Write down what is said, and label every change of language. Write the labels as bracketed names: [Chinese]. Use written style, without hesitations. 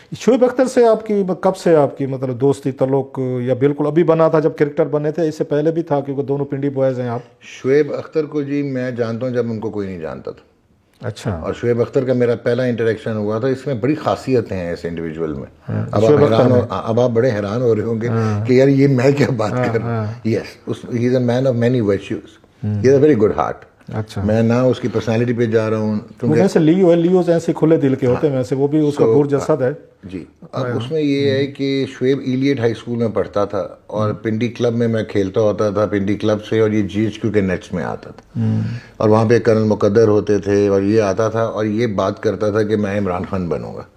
[Urdu] شعیب اختر سے آپ کی کب سے آپ کی مطلب دوستی تعلق, یا بالکل ابھی بنا تھا جب کرکٹر بنے تھے, اس سے پہلے بھی تھا کیونکہ دونوں پنڈی بوائز ہیں آپ؟ شعیب اختر کو جی میں جانتا ہوں جب ان کو کوئی نہیں جانتا تھا. اچھا. اور شعیب اختر کا میرا پہلا انٹریکشن ہوا تھا. اس میں بڑی خاصیتیں ہیں اس انڈیویجول میں. اب آپ بڑے حیران ہو رہے ہوں گے کہ یار یہ میں کیا بات کر رہا ہوں. [English] Yes, he is a man of many virtues, he is a very good heart. [Urdu] اچھا. میں نہ اس کی پرسنالٹی پہ جا رہا ہوں کیونکہ لیو ہے, لیوز ایسے کھلے دل کے ہوتے ہیں ویسے, وہ بھی اس کا گور جسد ہے جی. اب اس میں یہ ہے کہ شعیب ایلیٹ ہائی اسکول میں پڑھتا تھا اور پنڈی کلب میں کھیلتا ہوتا تھا پنڈی کلب سے, اور یہ جی ایچ کیو کے نیٹس میں آتا تھا, اور وہاں پہ کرنل مقدر ہوتے تھے, اور یہ آتا تھا اور یہ بات کرتا تھا کہ میں عمران خان بنوں گا.